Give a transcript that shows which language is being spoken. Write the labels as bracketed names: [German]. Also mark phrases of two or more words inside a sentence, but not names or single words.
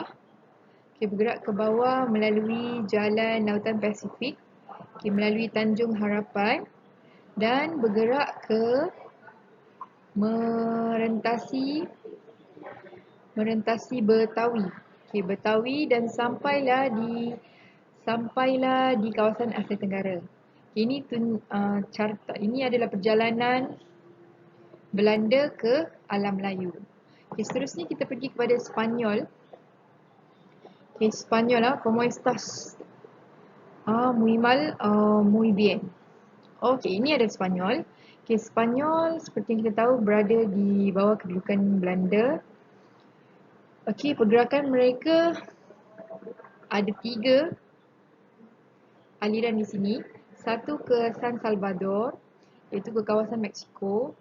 [Malay] Bergerak ke bawah melalui jalan Lautan Pasifik, melalui Tanjung Harapan dan bergerak ke merentasi Betawi. Betawi dan sampailah di kawasan Asia Tenggara. Ini adalah perjalanan Belanda ke alam Melayu. Seterusnya kita pergi kepada Sepanyol. [Spanish] Espanyol, ¿cómo estás? Muy mal, muy bien. [Malay] Okey, ini ada Sepanyol. Sepanyol seperti yang kita tahu berada di bawah kedudukan Belanda. Pergerakan mereka ada 3 aliran di sini. Satu ke San Salvador, iaitu ke kawasan Mexico.